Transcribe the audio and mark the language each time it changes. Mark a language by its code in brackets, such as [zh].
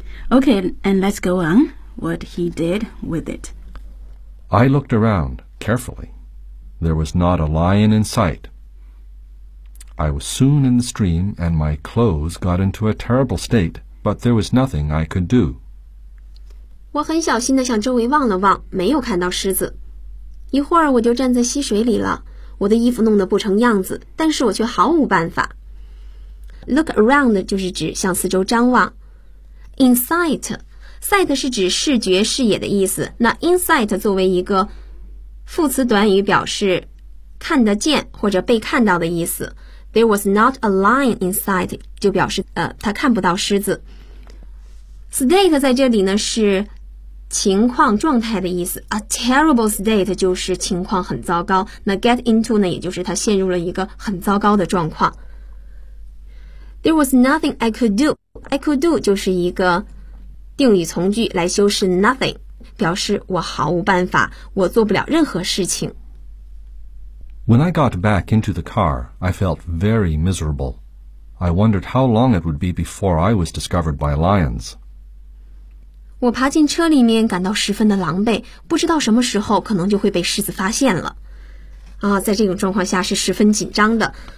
[en] Okay, and let's go on what he did with it. I looked around carefully. There was not a lion in sight. I was soon in the stream and my clothes got into a terrible state, but there was nothing I could do. [zh] 我很小心地向周围望了望，没有看到狮子。一会儿我就站在溪水里了，我的衣服弄得不成样子，但是我却毫无办法。 [en] Look around [zh] 就是指向四周张望。Insight 是指视觉视野的意思。那 insight 作为一个副词短语表示看得见或者被看到的意思。 [en] There was not a lion in sight [zh] 就表示他看不到狮子。 State 在这里呢是情况状态的意思。 [en] A terrible state [zh] 就是情况很糟糕。那 [en] get into [zh] 呢也就是他陷入了一个很糟糕的状况。 [en] There was nothing I could do. [zh] I could do 就是一个定语从句来修饰 nothing, 表示我毫无办法，我做不了任何事情。 [en] When I got back into the car, I felt very miserable. I wondered how long it would be before I was discovered by lions. [zh] 我爬进车里面感到十分的狼狈，不知道什么时候可能就会被狮子发现了。在这种状况下是十分紧张的。